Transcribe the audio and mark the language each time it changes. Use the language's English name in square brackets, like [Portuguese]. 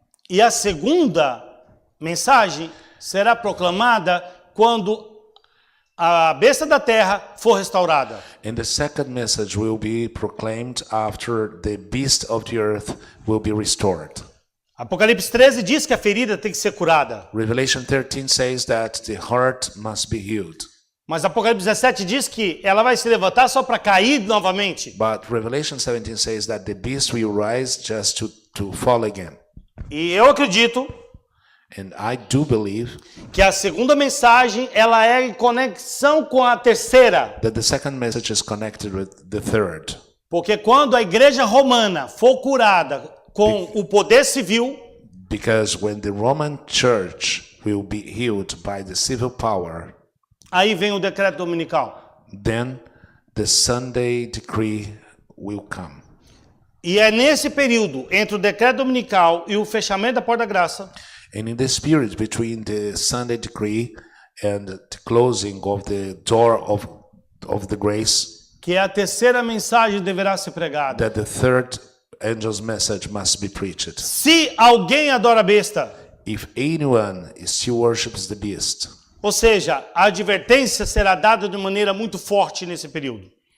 [Portuguese] E a segunda mensagem será proclamada quando a besta da terra for restaurada. [English] And the second message will be proclaimed after the beast of the earth will be restored. [Portuguese] Apocalipse 13 diz que a ferida tem que ser curada. [English] Revelation 13 says that the heart must be healed. [Portuguese] Mas Apocalipse 17 diz que ela vai se levantar só para cair novamente. [English] But Revelation 17 says that the beast will rise just to fall again. [Portuguese] E eu acredito [English] And I do believe [Portuguese] que a segunda mensagem ela é em conexão com a terceira. [English] that the second message is connected with the third. [Portuguese] Porque quando a igreja romana for curada com o poder civil, [English] Because when the Roman church will be healed by the civil power, [Portuguese] aí vem o decreto dominical. [English] then the Sunday decree will come. [Portuguese] E é nesse período, entre o decreto dominical e o fechamento da porta da graça, [English] And in the spirit between the Sunday decree and the closing of the door of the grace, [Portuguese] que a terceira mensagem deverá ser pregada. [English] that the third angel's message must be preached. [Portuguese] Se alguém adora a besta, [English] If anyone still worships the beast, [Portuguese] ou seja, a advertência será dada de maneira muito forte nesse período.